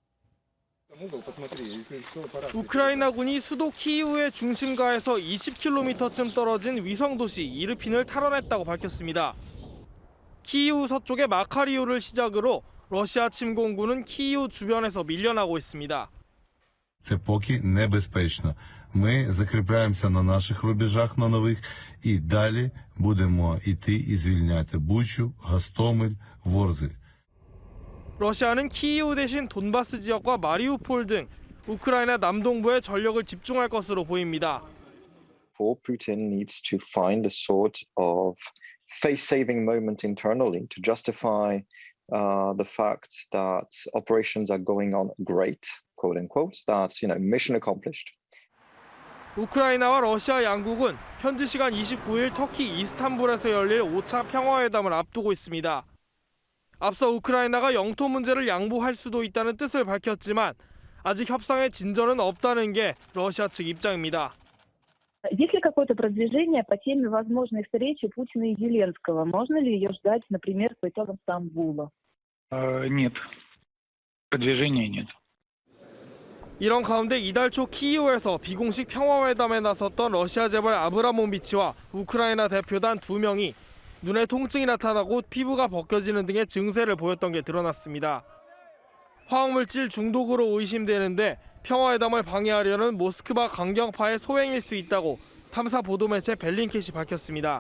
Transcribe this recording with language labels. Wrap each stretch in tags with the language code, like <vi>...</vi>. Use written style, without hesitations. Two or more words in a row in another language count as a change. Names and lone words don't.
<ko>우크라이나군이 수도 키이우의 중심가에서 20km쯤 떨어진 위성도시 이르핀을 탈환했다고 밝혔습니다. 키이우 서쪽의 마카리우를 시작으로 러시아 침공군은 키이우 주변에서 밀려나고 있습니다.</ko> <uk>Це поки небезпечно. Ми закріпляємося на наших рубежах на нових і далі будемо йти і звільняти Бучу, Гостомель, Ворзель.</uk> <ko>러시아는 키이우 대신 돈바스 지역과 마리우폴 등 우크라이나 남동부에 전력을 집중할 것으로 보입니다.</ko> <en>For Putin needs to find a sort of face-saving moment internally to justify the fact that operations are going on great, quote unquote, that mission accomplished.</en> <ko>우크라이나와 러시아 양국은 현지 시간 29일 터키 이스탄불에서 열릴 5차 평화회담을 앞두고 있습니다. 앞서 우크라이나가 영토 문제를 양보할 수도 있다는 뜻을 밝혔지만 아직 협상에 진전은 없다는 게 러시아 측 입장입니다.</ko> <ru>Есть ли какое-то продвижение по теме возможной встречи Путина и Зеленского? Можно ли ее ждать, например, по итогам Стамбула? Нет. Продвижения нет.</ru> <ko>이런 가운데 이달 초 키이우에서 비공식 평화회담에 나섰던 러시아 재벌 아브라모비치와 우크라이나 대표단 2명이 눈에 통증이 나타나고 피부가 벗겨지는 등의 증세를 보였던 게 드러났습니다. 화학물질 중독으로 의심되는데 평화회담을 방해하려는 모스크바 강경파의 소행일 수 있다고 탐사 보도매체 벨링캣이 밝혔습니다.</ko>